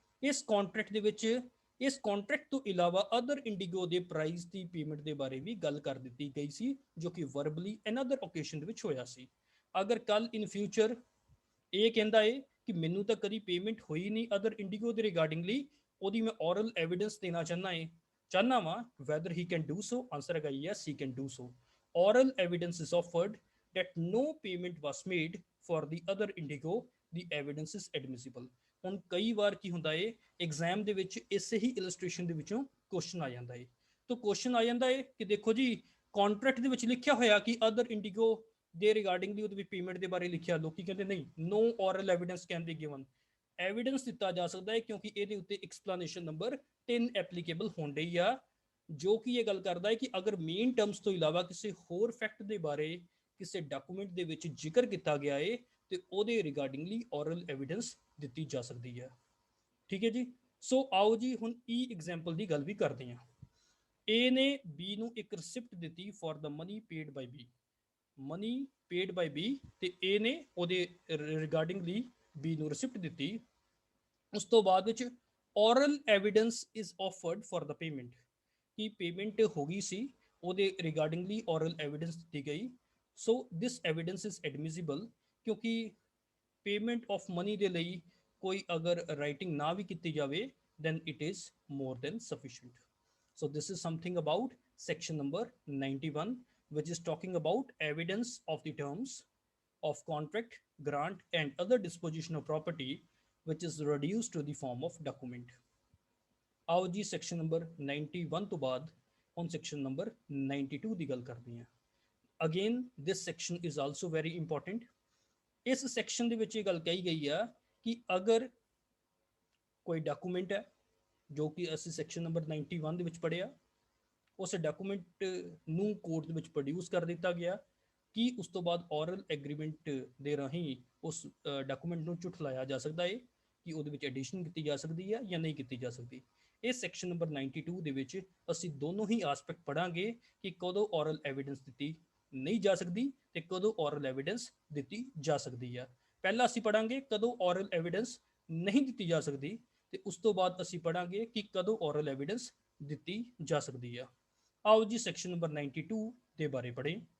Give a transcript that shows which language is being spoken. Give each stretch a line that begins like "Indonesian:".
Punjabi: ਇਸ ਕੰਟਰੈਕਟ ਦੇ ਵਿੱਚ ਇਸ ਕੰਟਰੈਕਟ ਤੋਂ ਇਲਾਵਾ ਅਦਰ ਇੰਡੀਗੋ ਦੇ ਪ੍ਰਾਈਸ ਦੀ ਪੇਮੈਂਟ ਦੇ ਬਾਰੇ ਵੀ ਗੱਲ ਕਰ ਦਿੱਤੀ ਗਈ ਸੀ, ਜੋ ਕਿ ਵਰਬਲੀ ਅਨਦਰ ਓਕੇਸ਼ਨ ਦੇ ਵਿੱਚ ਹੋਇਆ ਸੀ। ਅਗਰ ਕੱਲ ਇਨ ਫਿਊਚਰ ਇਹ ਕਹਿੰਦਾ ਹੈ ਕਿ ਮੈਨੂੰ ਤਾਂ ਕਦੀ ਪੇਮੈਂਟ ਹੋਈ ਨਹੀਂ ਅਦਰ ਇੰਡੀਗੋ ਦੇ ਰਿਗਾਰਡਿੰਗਲੀ, ਉਹਦੀ ਮੈਂ ਔਰਲ ਐਵੀਡੈਂਸ ਦੇਣਾ ਚਾਹੁੰਦਾ ਵਾਂ
English: Whether he can do so. Answer ਹੈਗਾ yes he can do so. Oral evidence is offered that no payment was made for the other indigo, the evidence is admissible।
Punjabi: ਹੁਣ ਕਈ ਵਾਰ ਕੀ ਹੁੰਦਾ ਹੈ ਐਗਜ਼ਾਮ ਦੇ ਵਿੱਚ ਇਸੇ ਹੀ ਇਲਸਟ੍ਰੇਸ਼ਨ ਦੇ ਵਿੱਚੋਂ ਕੁਐਸਚਨ ਆ ਜਾਂਦਾ ਹੈ। ਤਾਂ ਕੁਐਸਚਨ ਆ ਜਾਂਦਾ ਹੈ ਕਿ ਦੇਖੋ ਜੀ ਕੰਟਰੈਕਟ ਦੇ ਵਿੱਚ ਲਿਖਿਆ ਹੋਇਆ ਕਿ ਅਦਰ ਇੰਡੀਗੋ ਦੇ ਰਿਗਾਰਡਿੰਗਲੀ ਉਹਦੇ ਵਿੱਚ ਪੇਮੈਂਟ ਦੇ ਬਾਰੇ ਲਿਖਿਆ, ਲੋਕੀ ਕਹਿੰਦੇ ਨਹੀਂ
English: No oral evidence can be given.
Punjabi: Evidence ਦਿੱਤਾ ਜਾ ਸਕਦਾ ਹੈ ਕਿਉਂਕਿ ਇਹਦੇ ਉੱਤੇ ਐਕਸਪਲੇਨੇਸ਼ਨ ਨੰਬਰ 3 ਐਪਲੀਕੇਬਲ ਹੋਣ ਡਈ ਆ, ਜੋ ਕਿ ਇਹ ਗੱਲ ਕਰਦਾ ਹੈ ਕਿ ਅਗਰ ਮੇਨ ਟਰਮਸ ਤੋਂ ਇਲਾਵਾ ਕਿਸੇ ਹੋਰ ਫੈਕਟ ਦੇ ਬਾਰੇ ਕਿਸੇ ਡਾਕੂਮੈਂਟ ਦੇ ਵਿੱਚ ਜ਼ਿਕਰ ਕੀਤਾ ਗਿਆ ਹੈ ਤੇ ਉਹਦੇ ਰਿਗਾਰਡਿੰਗਲੀ ਔਰਲ ਐਵੀਡੈਂਸ ਦਿੱਤੀ ਜਾ ਸਕਦੀ ਹੈ। ਠੀਕ ਹੈ ਜੀ। ਸੋ ਆਓ ਜੀ ਹੁਣ ਐਗਜ਼ਾਮਪਲ ਦੀ ਗੱਲ ਵੀ ਕਰਦੇ ਹਾਂ। A ਨੇ B ਨੂੰ ਇੱਕ ਰਿਸਿਪਟ ਦਿੱਤੀ
English: for the money paid by B,
Punjabi: money paid by B, ਤੇ A ਨੇ ਉਹਦੇ ਰਿਗਾਰਡਿੰਗਲੀ B ਨੂੰ ਰਿਸਿਪਟ ਦਿੱਤੀ। ਉਸ ਤੋਂ ਬਾਅਦ ਵਿੱਚ
English: oral evidence is offered for the payment,
Punjabi: ਕਿ ਪੇਮੈਂਟ ਹੋ ਗਈ ਸੀ, ਉਹਦੇ ਰਿਗਾਰਡਿੰਗਲੀ ਔਰਲ ਐਵੀਡੈਂਸ ਦਿੱਤੀ ਗਈ।
English: so this evidence is admissible
Punjabi: ਕਿਉਂਕਿ
Hindi: पेमेंट ऑफ मनी दे लई कोई अगर राइटिंग ना भी की जाए
English: then it is more than sufficient. So this is something about section number 91, which is talking about evidence of the terms of contract, grant and other disposition of property which is reduced to the form of document.
Punjabi: आओ जी section number 91 तो बाद ਹੁਣ section number 92 ਦੀ ਗੱਲ ਕਰਦੇ ਹਾਂ।
English: Again this section is also very important.
Punjabi: ਇਸ section ਦੇ ਵਿੱਚ ਇਹ ਗੱਲ ਕਹੀ ਗਈ ਆ ਕਿ ਅਗਰ ਕੋਈ ਡਾਕੂਮੈਂਟ ਹੈ ਜੋ ਕਿ ਅਸੀਂ ਸੈਕਸ਼ਨ ਨੰਬਰ 91 ਦੇ ਵਿੱਚ ਪੜ੍ਹਿਆ, ਉਸ ਡਾਕੂਮੈਂਟ ਨੂੰ ਕੋਰਟ ਦੇ ਵਿੱਚ ਪ੍ਰੋਡਿਊਸ ਕਰ ਦਿੱਤਾ ਗਿਆ ਕਿ ਉਸ ਤੋਂ ਬਾਅਦ ਔਰਲ ਐਗਰੀਮੈਂਟ ਦੇ ਰਾਹੀਂ ਉਸ ਡਾਕੂਮੈਂਟ ਨੂੰ ਝੁਠਲਾਇਆ ਜਾ ਸਕਦਾ ਹੈ ਕਿ ਉਹਦੇ ਵਿੱਚ ਐਡੀਸ਼ਨ ਕੀਤੀ ਜਾ ਸਕਦੀ ਹੈ ਜਾਂ ਨਹੀਂ ਕੀਤੀ ਜਾ ਸਕਦੀ। ਇਸ ਸੈਕਸ਼ਨ ਨੰਬਰ 92 ਦੇ ਵਿੱਚ ਅਸੀਂ ਦੋਨੋਂ ਹੀ ਆਸਪੈਕਟ ਪੜਾਂਗੇ ਕਿ ਕਦੋਂ ਔਰਲ ਐਵੀਡੈਂਸ ਦਿੱਤੀ ਨਹੀਂ ਜਾ ਸਕਦੀ ਤੇ ਕਦੋਂ ਔਰਲ ਐਵੀਡੈਂਸ ਦਿੱਤੀ ਜਾ ਸਕਦੀ ਆ। ਪਹਿਲਾਂ ਅਸੀਂ ਪੜਾਂਗੇ ਕਦੋਂ ਔਰਲ ਐਵੀਡੈਂਸ ਨਹੀਂ ਦਿੱਤੀ ਜਾ ਸਕਦੀ ਤੇ ਉਸ ਤੋਂ ਬਾਅਦ ਅਸੀਂ ਪੜਾਂਗੇ ਕਿ ਕਦੋਂ ਔਰਲ ਐਵੀਡੈਂਸ ਦਿੱਤੀ ਜਾ ਸਕਦੀ ਆ। आओ जी सेक्शन नंबर 92 ਦੇ ਬਾਰੇ ਪੜ੍ਹੇ।